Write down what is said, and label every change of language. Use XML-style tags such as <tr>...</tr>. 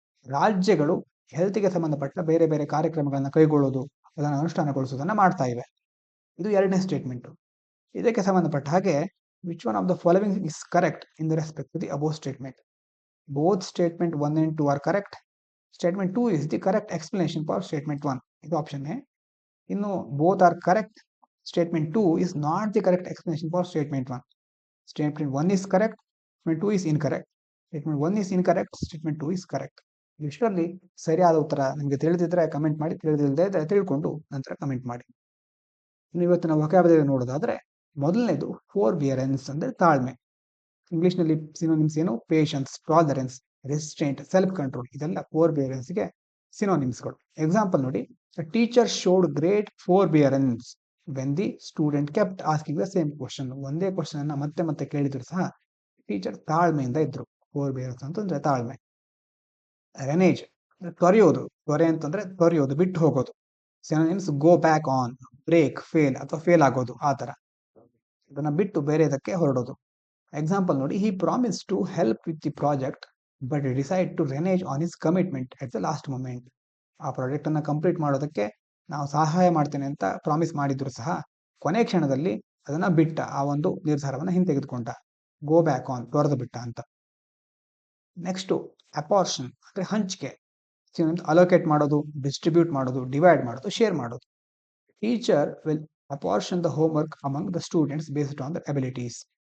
<kn>ರಾಜ್ಯಗಳು ಹೆಲ್ತ್ಗೆ ಸಂಬಂಧಪಟ್ಟ ಬೇರೆ ಬೇರೆ ಕಾರ್ಯಕ್ರಮಗಳನ್ನ ಕೈಗೊಳ್ಳೋದು, ಅದನ್ನು ಅನುಷ್ಠಾನಗೊಳಿಸೋದನ್ನ ಮಾಡ್ತಾ ಇವೆ. ಇದು ಎರಡನೇ ಸ್ಟೇಟ್ಮೆಂಟ್. ಇದಕ್ಕೆ ಸಂಬಂಧಪಟ್ಟ ಹಾಗೆ</kn> <en>Which one of the following is correct in the respect to the above statement? Both statement 1 and 2 are correct. Statement 2 is the correct explanation for statement 1. ಇದು option A. ಇನ್ನು both are correct. Statement 2 is not the correct explanation for statement 1. Statement 1 is correct, statement 2 is incorrect. Statement 1 is incorrect, statement 2 is correct.</en> <kn>ಇಷ್ಟರಲ್ಲಿ ಸರಿಯಾದ ಉತ್ತರ ನಿಮಗೆ ತಿಳಿದಿದ್ರೆ comment ಮಾಡಿ, ತಿಳಿದಿಲ್ಲದೆ ತಿಳ್ಕೊಂಡು ನಂತರ comment ಮಾಡಿ. ಇನ್ನು ಇವತ್ತಿನ ವೊಕ್ಯಾಬುಲರಿ ನೋಡೋದಾದ್ರೆ, ಮೊದಲನೇದು ಫೋರ್ಬಿಯರೆನ್ಸ್ ಅಂದ್ರೆ ತಾಳ್ಮೆ. ಇಂಗ್ಲಿಷ್ ನಲ್ಲಿ ಸಿನೋನಿಮ್ಸ್ ಏನು, patience, tolerance, restraint, self control. ಇದೆಲ್ಲ ಫೋರ್ಬಿಯರೆನ್ಸ್ಗೆ ಸಿನೋನಿಮ್ಸ್ಗಳು. ಎಕ್ಸಾಂಪಲ್ ನೋಡಿ,</kn> <en>Teacher showed great forbearance when the student kept asking the same question.</en> <kn>ಒಂದೇ ಕ್ವಶನ್ ಅನ್ನ ಮತ್ತೆ ಮತ್ತೆ ಕೇಳಿದ್ರು ಸಹ ಟೀಚರ್ ತಾಳ್ಮೆಯಿಂದ ಇದ್ರು. ಫೋರ್ಬಿಯರೆನ್ಸ್ ಅಂತಂದ್ರೆ ತಾಳ್ಮೆ. ರೆನೇಜ್ ತೊರೆಯೋದು. ತೊರೆ ಅಂತಂದ್ರೆ ತೊರೆಯೋದು, ಬಿಟ್ಟು ಹೋಗೋದು. Synonyms</kn> <en>go back on,</en> <kn>break, fail ಅಥವಾ ಫೇಲ್ ಆಗೋದು, ಆ ತರ. ಇದನ್ನ ಬಿಟ್ಟು ಬೇರೆದಕ್ಕೆ ಹೊರಡೋದು. ಎಕ್ಸಾಂಪಲ್ ನೋಡಿ,</kn> <en>he promised to help with the project but decided to renege on his commitment at the last moment.</en> <kn>ಆ ಪ್ರಾಜೆಕ್ಟ್ ಅನ್ನ ಕಂಪ್ಲೀಟ್ ಮಾಡೋದಕ್ಕೆ ನಾವು ಸಹಾಯ ಮಾಡ್ತೇನೆ ಅಂತ ಪ್ರಾಮಿಸ್ ಮಾಡಿದ್ರು ಸಹ ಕೊನೆ ಕ್ಷಣದಲ್ಲಿ ಅದನ್ನ ಬಿಟ್ಟ, ಆ ಒಂದು ನಿರ್ಧಾರವನ್ನ ಹಿಂತೆಗೆದುಕೊಂಡ.</kn> <en>go back on,</en> <kn>ತೊರೆದು ಬಿಟ್ಟ ಅಂತ. ನೆಕ್ಸ್ಟ್ ಅಪಾರ್ಷನ್ ಅಂದ್ರೆ ಹಂಚಿಕೆ. ಅಲೋಕೇಟ್ ಮಾಡೋದು, ಡಿಸ್ಟ್ರಿಬ್ಯೂಟ್ ಮಾಡೋದು, ಡಿವೈಡ್ ಮಾಡೋದು, ಶೇರ್ ಮಾಡೋದು.</kn> <en>Teacher will apportion the homework among the students based on the abilities.</en>